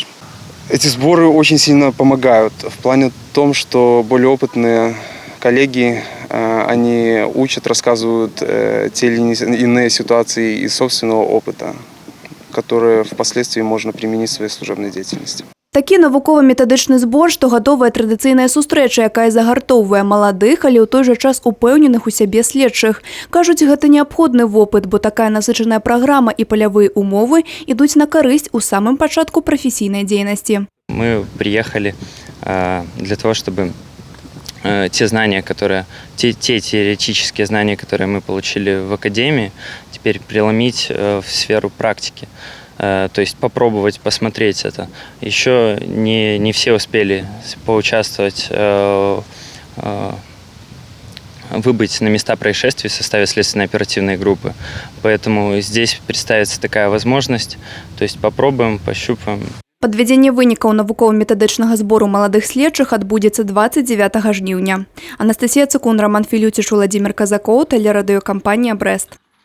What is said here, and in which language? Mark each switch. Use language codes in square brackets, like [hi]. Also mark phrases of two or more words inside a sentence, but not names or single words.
[ru] Эти сборы очень сильно помогают в плане том, что более опытные коллеги, они учат, рассказывают те или иные ситуации из собственного опыта, которые впоследствии можно применить в своей служебной деятельности. [be] Такі навукова-метадычны збор, штогадовая традыцыйная сустрэча, якая загартоўвае маладых, але ў той жа час упэўненых у сябе следчых. Кажуць, гэта неабходны вопыт, бо такая насычаная праграма і палявыя умовы ідуць на карысць у самым пачатку прафесійнай дзейнасці. [ru] Мы приехали для того, чтобы те знания, те теоретические знания, которые мы получили в академии, теперь преломить в сферу практики. То есть попробовать посмотреть это. Еще не все успели поучаствовать, выбыть на места происшествий в составе следственной оперативной группы. Поэтому здесь представится такая возможность. То есть попробуем, пощупаем. [be] Падвядзенне вынікаў навукова-метадычнага збору маладых следчых адбудзецца 29 жніўня. Анастасія Цукун, Роман Філюціш, Владимир Казакоў, тэлерадыёкампанія «Брэст».